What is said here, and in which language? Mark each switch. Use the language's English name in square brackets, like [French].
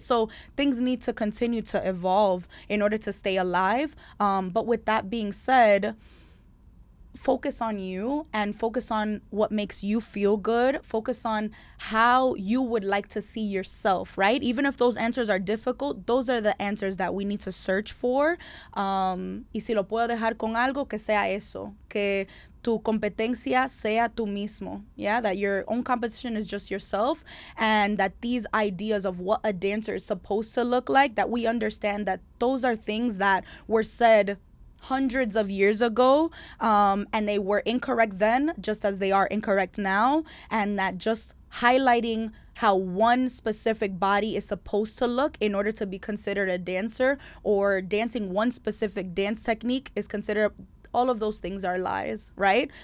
[English] So things need to continue to evolve in order to stay alive. But with that being said, focus on you and focus on what makes you feel good. Focus on how you would like to see yourself, right? Even if those answers are difficult, those are the answers that we need to search for. [Spanish] Y si lo puedo dejar con algo, que sea eso. Que tu competencia sea tú mismo. [English] Yeah, that your own competition is just yourself, and that these ideas of what a dancer is supposed to look like, that we understand that those are things that were said hundreds of years ago, and they were incorrect then just as they are incorrect now, and that just highlighting how one specific body is supposed to look in order to be considered a dancer, or dancing one specific dance technique is considered, all of those things are lies, right?